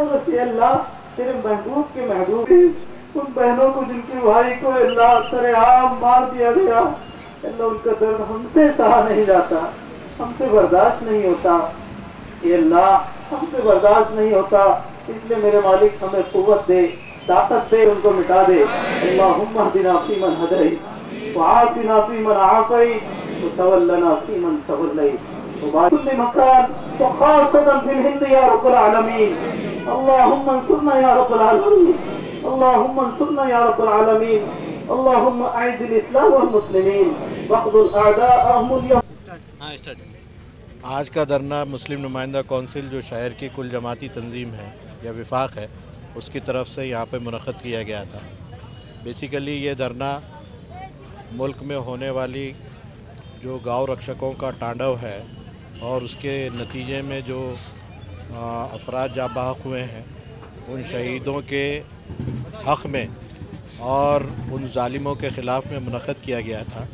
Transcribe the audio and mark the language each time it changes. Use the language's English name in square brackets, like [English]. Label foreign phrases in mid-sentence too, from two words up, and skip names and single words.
[Urdu] اور اللہ تیرے محبوب کے محبوب، ان بہنوں کو جن کے بھائی کو اللہ سرعام مار دیا گیا، اللہ ان کا درد ہم سے سہا نہیں جاتا، ہم سے برداشت نہیں ہوتا. اللہ ہم سے برداشت نہیں ہوتا، اس لیے میرے مالک ہمیں قوت دے، طاقت دے، ان کو مٹا دے. [Arabic] اللهم اهدنا فيمن هديت و عافنا فيمن عافيت و تولنا فيمن توليت و كل مكان و خاصة في الهند يا رب العالمين. اللهم انصرنا يا رب العالمين۔ اللهم انصرنا يا رب العالمين. اللهم أعز الإسلام والمسلمين واخذل أعداءهم. [Urdu] آج کا دھرنا مسلم نمائندہ کونسل جو شہر کی کل جماعتی تنظیم ہے یا وفاق ہے اس کی طرف سے یہاں پہ منعقد کیا گیا تھا. بیسکلی یہ دھرنا ملک میں ہونے والی جو گاؤں رکشکوں کا تانڈو ہے اور اس کے نتیجے میں جو افراد جاں بحق ہوئے ہیں ان شہیدوں کے حق میں اور ان ظالموں کے خلاف میں منعقد کیا گیا تھا.